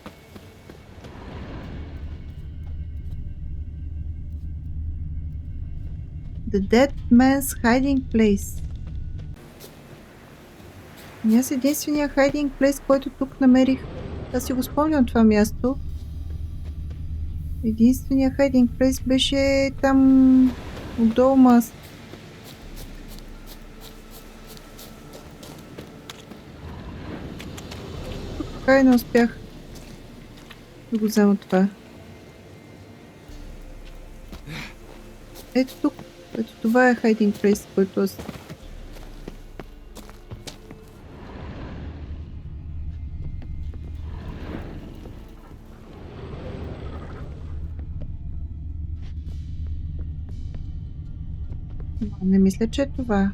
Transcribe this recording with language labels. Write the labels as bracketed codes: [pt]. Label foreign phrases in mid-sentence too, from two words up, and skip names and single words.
[en] The Dead Man's Hiding Place. [bg] И аз единствения [en] hiding place, [bg] който тук намерих. Аз си го спомням това място. Единствения [en] hiding place [bg] беше там отдолу маст. Така и не успях да го взема това. Ето тук. Ето това е [en] hiding place, [bg] който аз... Не мисля, че е това.